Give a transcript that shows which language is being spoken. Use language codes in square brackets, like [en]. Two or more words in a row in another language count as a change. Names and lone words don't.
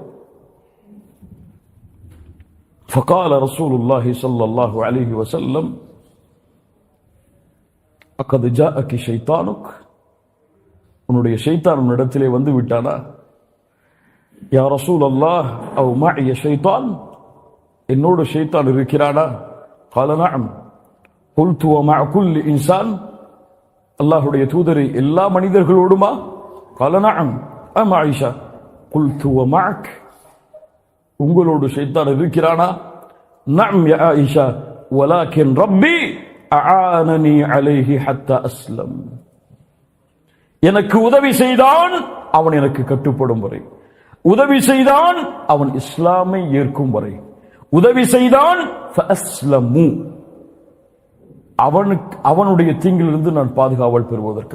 [ar] فقال رسول الله صلى الله عليه وسلم أقد جاءك شيطانك, [ta] உன்னுடைய ஷைத்தான் உன்னிடத்திலே வந்து விட்டானா? [ar] يا رسول الله، أو معي شيطان, [ta] என்னோடு ஷைத்தான் இருக்கிறானா? [ar] قال نعم قلت ومع كل انسان, [ta] அல்லாஹ்வுடைய தூதரே, எல்லா மனிதர்களோடுமா? [ar] قال نعم ام عائشة قلت ومعك, [ta] உங்களோடு ஷைத்தான் இருக்கிறானா? [ar] نعم يا عائشة ولكن ربي أعانني عليه حتى أسلم, [ta] எனக்கு உதவி செய்தான் அவன் எனக்கு கட்டுப்படும் வரை, உதவி செய்தான் அவன் இஸ்லாமை ஏற்கும் வரை, உதவி செய்தான் அவனுடைய தீங்கிலிருந்து நான் பாதுகாவல் பெறுவதற்கு.